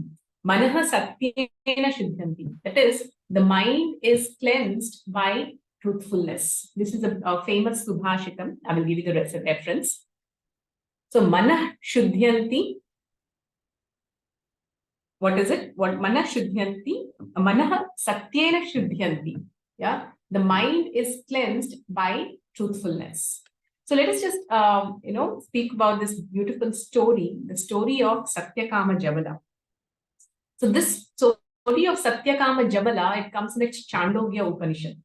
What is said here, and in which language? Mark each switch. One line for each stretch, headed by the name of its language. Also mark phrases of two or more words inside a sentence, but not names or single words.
Sanskrit: Manaha satyena shuddhanti.
English: That is, the mind is cleansed by truthfulness. This is a famous subhashitam. I will give you the reference. So
Sanskrit: manah shuddhanti.
English: What is it?
Sanskrit: What manah shuddhanti? Manaha satyena shuddhanti.
English: Yeah, the mind is cleansed by truthfulness. So let us just speak about this beautiful story, the story of Satyakama Jabala. So this story of Satyakama Jabala, it comes in the Chandogya Upanishad.